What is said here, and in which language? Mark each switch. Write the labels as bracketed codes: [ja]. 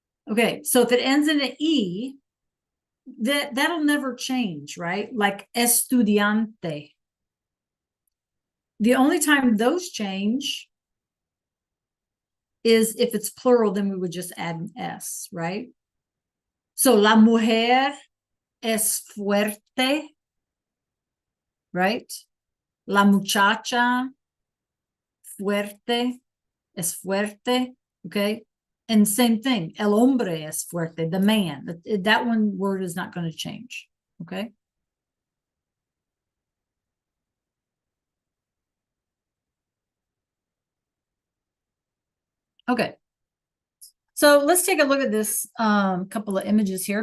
[en] Okay, so if it ends in an E, that'll never change, right? Like estudiante. The only time those change is if it's plural, then we would just add an S, right? [es] So la mujer es fuerte, right? La muchacha, fuerte, es fuerte, okay? [en] And same thing, [es] el hombre es fuerte, [en] the man. That one word is not going to change, okay? Okay. So let's take a look at this couple of images here.